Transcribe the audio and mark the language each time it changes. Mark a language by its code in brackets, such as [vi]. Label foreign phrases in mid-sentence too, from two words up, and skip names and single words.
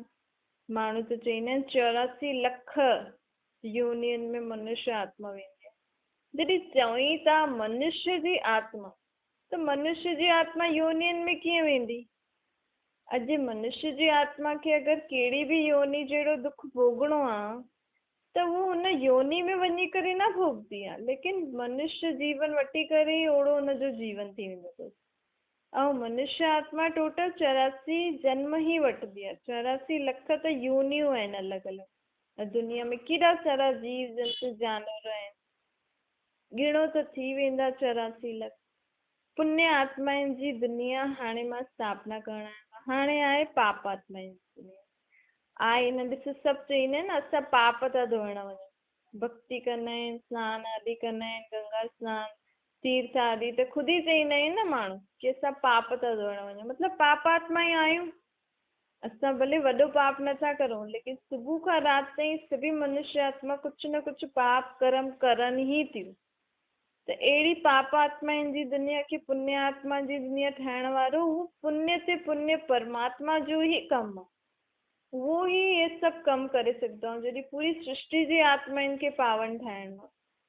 [sd] माण्हू त चईंदा आहिनि 84 लख यूनियन में मनुष्य आत्मा वेंदी आहे। जॾहिं चवई था मनुष्य जी आत्मा, त मनुष्य जी आत्मा यूनियन में कीअं वेंदी? अॼु मनुष्य जी आत्मा खे अगरि कहिड़ी बि योनि जहिड़ो दुख भोगणो आहे त उहो हुन योनि में वञी करे न भोगदी आहे, लेकिन मनुष्य जीवन वठी करे ई ओड़ो हुनजो जीवन थी वेंदो अथसि। ऐं मनुष्य आत्मा टोटल 84 जन्म ही वठंदी आहे। 84 लख त यूनियूं आहिनि अलॻि अलॻि दुनिया में। केॾा सारा जीव जंतु जानवर आहिनि, गिणो त थी वेंदा 84 लख। पुण्य आत्माउनि जी दुनिया हाणे मां स्थापना करण आहियां। हाणे आहे पाप आत्माउनि जी दुनिया आहे। हिन ॾिस सभु चईंदा आहिनि न असां पाप था धोइण वञूं, भक्ति कंदा आहिनि, सनान आदि कंदा आहिनि, गंगा सनान तीर्थ आदि, त ख़ुदि ई चईंदा आहिनि न माण्हू की असां पाप था धोइण वञूं, मतिलबु पापात्मा ई आहियूं। असां भले वॾो पाप नथा करूं, लेकिन सुबुह खां राति ताईं सभी मनुष्य आत्मा कुझु न कुझु पाप कर्म करनि ई थियूं। त अहिड़ी पाप आत्माउनि जी दुनिया खे पुण्य आत्मा जी दुनिया ठाहिण वारो हू पुण्य ते पुण्य परमात्मा जो ई कमु आहे। उहो ई इहे सभु कमु करे सघंदो आहे, जॾहिं पूरी सृष्टि जी आत्माउनि खे पावन ठाहिणो आहे।